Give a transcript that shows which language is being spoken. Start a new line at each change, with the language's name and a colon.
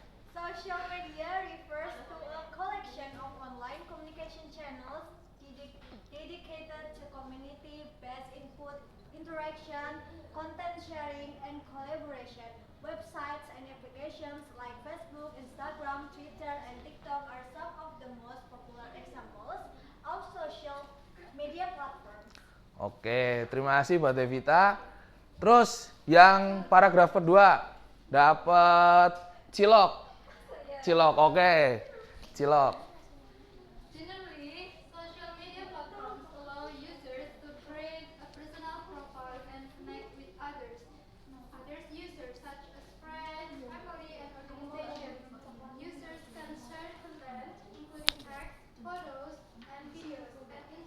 English: Social media refers to a collection of online communication channels dedicated to community-based input, interaction, content sharing, and collaboration. Websites and applications like Facebook, Instagram, Twitter, and TikTok are some of the most popular examples of social media platforms.
Indonesian: Oke, terima kasih Mbak Devita. Terus yang paragraf kedua dapat cilok. Oke. Cilok.
English: Generally, social media platforms allow users to create a personal profile and connect with others. Others users such as friends, family, and organizations. Users can share content, including text, photos, and videos, and